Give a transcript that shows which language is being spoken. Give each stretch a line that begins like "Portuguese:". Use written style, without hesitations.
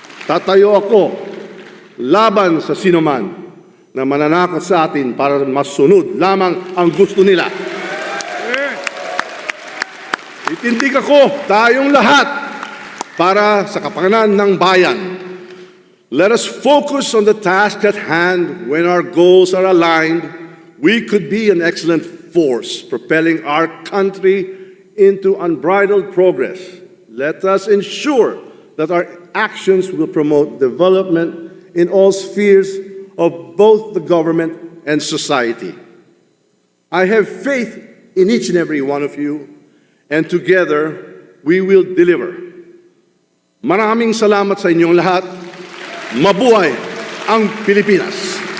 Filipino: Tatayo ako laban sa sinuman na mananakot sa atin para masunod lamang ang gusto nila. Itindig ako, tayong lahat, para sa kapakanan ng bayan.
English: Let us focus on the task at hand. When our goals are aligned, we could be an excellent force propelling our country into unbridled progress. Let us ensure that our actions will promote development in all spheres of both the government and society. I have faith in each and every one of you, and together we will deliver.
Filipino: Maraming salamat sa inyong lahat. Mabuhay ang Pilipinas!